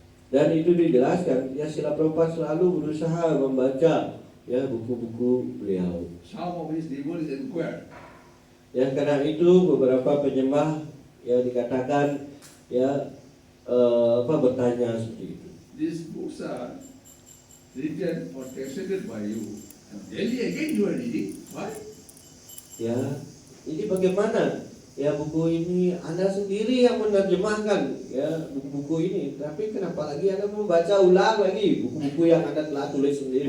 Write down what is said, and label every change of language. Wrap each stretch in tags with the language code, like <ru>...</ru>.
<id>Dan itu dijelaskan, ya Srila Prabhupada selalu berusaha membaca ya buku-buku beliau.</id> <en>Some of his devotees inquired,</en> <id>Ya karena itu beberapa penyembah ya dikatakan ya bertanya seperti itu.</id> <en>these books are written or translated by you. And daily again you are reading. Why?</en> <id>Ya, ini bagaimana? Ya buku ini Anda sendiri yang menerjemahkan ya buku-buku ini, tapi kenapa lagi Anda membaca ulang lagi buku-buku yang Anda telah tulis sendiri?</id>